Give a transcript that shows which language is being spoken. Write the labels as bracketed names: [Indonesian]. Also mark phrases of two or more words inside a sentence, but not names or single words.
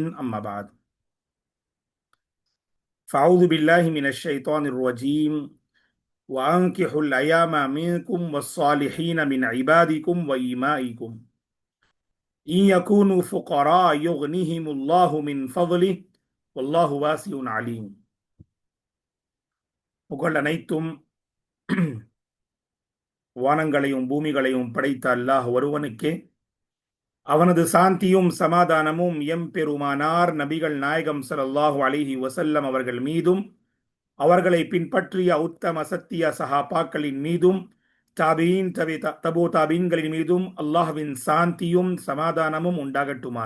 [Arabic] أما بعد، فأعوذ بالله من الشيطان الرجيم. وأنكحوا الأيام منكم والصالحين من عبادكم وإمائكم إن يكونوا فقراء يغنيهم الله من فضله والله واسع عليم. [Tamil] புகழ் அனைத்தும் வானங்களையும் பூமிகளையும் படைத்த அல்லாஹ் ஒருவனுக்கே. அவனது சாந்தியும் சமாதானமும் எம்பெருமானார் நபிகள் நாயகம் [Arabic] صلى الله عليه وسلم [Tamil] அவர்கள் மீதும் அவர்களை பின்பற்றிய உத்தம சத்திய சஹாபாக்களின் மீதும் தாபீன் தபு தாபீன்களின் மீதும் அல்லாஹ்வின் சாந்தியும் சமாதானமும் உண்டாகட்டுமாக.